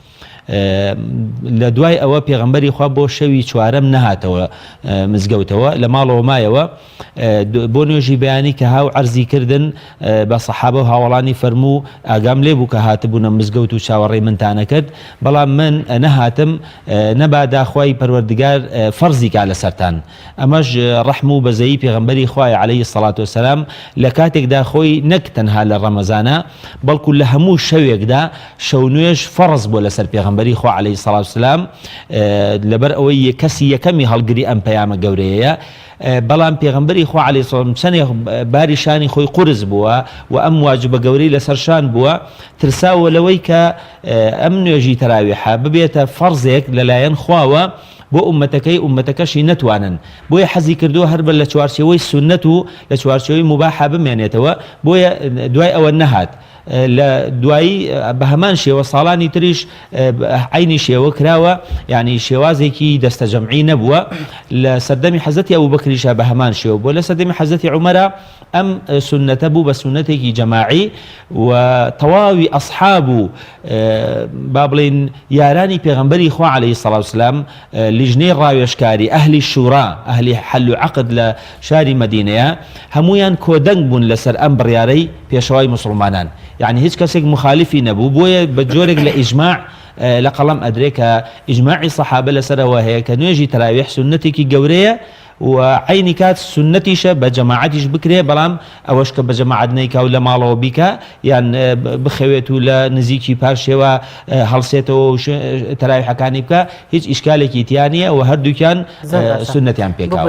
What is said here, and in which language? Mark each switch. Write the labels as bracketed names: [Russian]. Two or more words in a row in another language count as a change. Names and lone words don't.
[Central Kurdish] لە دوای ئەوە پێغەمبەری خوا بۆ شەوی چوارەم نەهاتەوە مزگەوتەوە لە ماڵەوە مایەوە بۆ نوێژی بەیانی کە هاو عەرزی کردن بە سەحابە و هاوڵانی فەرموو ئاگام لێ بوو کە هاتبوونە مزگەوت و چاوەڕێی منتانە کرد بەڵام من نەهاتم نەبادا خوای پەروەردگار فەرزی کا لەسەرتان. ئەمەش ڕەحم و بەزەیی پێغەمبەری خوای [Arabic] عليه الصلاة والسلام [Central Kurdish] لە کاتێکدا خۆی نەک تەنها لە ڕەمەزانە بەڵکو لە هەموو شەوێکدا شەو نوێژ فەرز بۆ لەسەر پێغەمبەری خوا [Arabic] عليه الصلاة والسلام [Central Kurdish] لەبەر ئەوەی کەسی یەکەمی هەڵگری ئەم پەیامە گەورەیە بەڵام پێغەمبەری خوا [Arabic] عليه الصلاة والسلام [Central Kurdish] چەندێک باری شانی خۆی قورس بووە و ئەم واجبە گەورەی لەسەر شان بووە ترساوە لەوەی کە ئەم نوێژی تەراویحە ببێتە فەرزێک لەلایەن خواوە بۆ ئومەتەکەشی نەتوانن بۆیە حەزی کردووە هەر بە لە چوارچێوەی سنەت و لە چوارچێوەی مباحە بمێنێتەوە بۆیە دوای ئەوە نەهات. لە دوایی بە هەمان شێوە ساڵانی تریش عینی شێوە کراوە یعنی شێوازێکی دەستە جەمعی نەبووە لە سەردەمی حەزەتی ئەبوبەکریشە بە هەمان شێوە بۆ لە سەردەمی حەزەتی عومەرە ئەم سنەتە بوو بە سنەتێکی جەماعی و تەواوی ئەصحاب و با بڵێن یارانی پێغەمبەری خوا [Arabic] عليه الصلاة والسلام [Central Kurdish] لیژنەی ڕاوێژکاری ئەهلی شورا ئەهلی حل و عەقد لە شاری مەدینەیە هەمویان کۆدەنگ بوون لەسەر ئەم بڕیارەی پێشەوای مسلمانان يعني هیچ کەسێک مخالفی نەبوو بۆیە بە جۆرێک لە ئیجماع لە قەڵەم ئەدرێ کە ئیجماعی سەحابە لەسەرەوە هەیە کە نوێژی تەراویح سنەتێکی گەورەیە و عینی کات سنەتیشە بە جەماعەتیش بکرێ بەڵام ئەوەش کە بە جەماعەت نەیکا و لە ماڵەوە بیکە یان بخەوێت و لە نزیکی پاشێوە هەڵسێتەوە و تەراویحەکانی بکە هیچ ئیشکالێکی تیا نیە و هەردووکیان سنەتیان پێکاوە.